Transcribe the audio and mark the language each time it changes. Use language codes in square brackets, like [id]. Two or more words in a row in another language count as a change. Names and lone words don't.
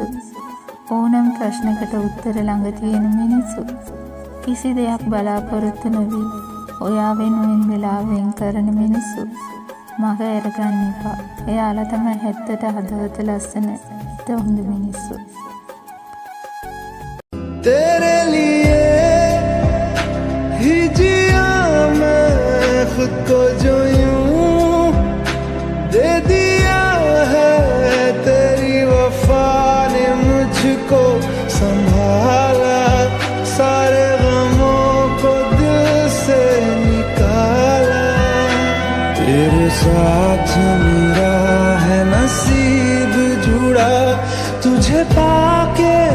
[si] ඕනම ප්‍රශ්නකට උත්තර ළඟ තියෙන මිනිස්සු. කිසි දෙයක් බලාපොරොත්තු නොවි ඔයා වෙනුවෙන් වෙලාව වෙන් කරන මිනිස්සු. මග අරගන්න එපා. එයාලා තමයි හැත්තට හදවත ලස්සන හොඳ මිනිස්සු. [hi] तेरे लिए ही जिया मैं खुद को जो यूं दे दिया है तेरी वफा ने मुझको संभाला सारे गमों को दिल से निकाला तेरे साथ मेरा है नसीब जुड़ा तुझे पाके